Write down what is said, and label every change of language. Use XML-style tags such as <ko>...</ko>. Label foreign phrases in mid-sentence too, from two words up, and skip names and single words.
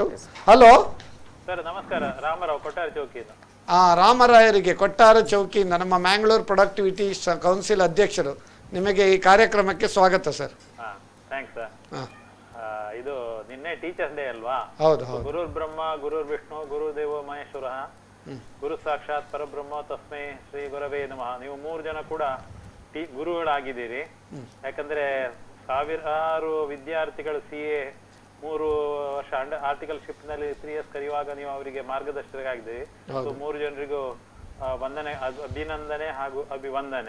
<kn>ಹಲೋ ಸರ್, ನಮಸ್ಕಾರ. ರಾಮರಾವ್, ಕೊಟ್ಟಾರ ಚೌಕಿಯಿಂದ. ರಾಮರಾಯರಿಗೆ ಕೊಟ್ಟಾರ ಚೌಕಿಯಿಂದ ನಮ್ಮ ಮ್ಯಾಂಗ್ಳೂರ್ ಪ್ರೊಡಕ್ಟಿವಿಟಿ ಕೌನ್ಸಿಲ್ ಅಧ್ಯಕ್ಷರು, ನಿಮಗೆ ಈ ಕಾರ್ಯಕ್ರಮಕ್ಕೆ ಸ್ವಾಗತ ಸರ್.</kn> <en>thanks sir.</en> <kn>ಇದು ನಿನ್ನೆ</kn> <en>Teachers Day</en> <kn>ಅಲ್ವಾ? ಹೌದು ಹೌದು.</kn> <sa>ಗುರುರ್ ಬ್ರಹ್ಮ ಗುರುರ್ ವಿಷ್ಣು ಗುರುದೇವೋ ಮಹೇಶ್ವರ ಗುರು ಸಾಕ್ಷಾತ್ ಪರಬ್ರಹ್ಮ ತಸ್ಮೈ ಶ್ರೀ ಗುರವೇ ನಮಃ.</sa> <kn>ನೀವು 3 ಜನ ಕೂಡ ಗುರುಗಳಾಗಿದ್ದೀರಿ. ಯಾಕಂದ್ರೆ ಸಾವಿರಾರು ವಿದ್ಯಾರ್ಥಿಗಳು CA 3 ವರ್ಷ ಆರ್ಟಿಕಲ್ಶಿಪ್ ನಲ್ಲಿ 3 years ಕರೆಯುವಾಗ ನೀವು ಅವರಿಗೆ ಮಾರ್ಗದರ್ಶಕರಾಗಿದ್ದೀರಿ. ಸೊ 3 ಜನರಿಗೂ ವಂದನೆ, ಅಭಿನಂದನೆ ಹಾಗೂ ಅಭಿವಂದನೆ.</kn>